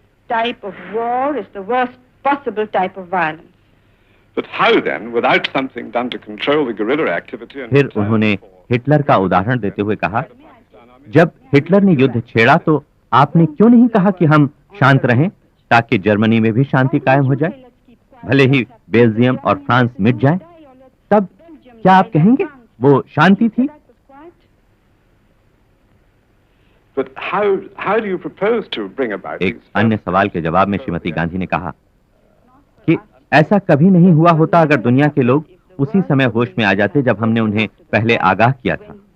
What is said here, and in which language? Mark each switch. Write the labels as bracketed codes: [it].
[en] Type of war is the worst possible type of violence. But how then, without something done to control the guerrilla activity? [hi] फिर उन्होंने Hitler का उदाहरण देते हुए कहा, जब हिटलर ने युद्ध छेड़ा तो आपने क्यों नहीं कहा कि हम शांत रहें ताकि जर्मनी में भी शांति कायम हो जाए, भले ही बेल्जियम और फ्रांस मिट जाए? तब क्या आप कहेंगे वो शांति थी? [en] But how do you propose to bring about? [hi] एक अन्य सवाल के जवाब में श्रीमती गांधी ने कहा कि ऐसा कभी नहीं हुआ होता अगर दुनिया के लोग उसी समय होश में आ जाते जब हमने उन्हें पहले आगाह किया था।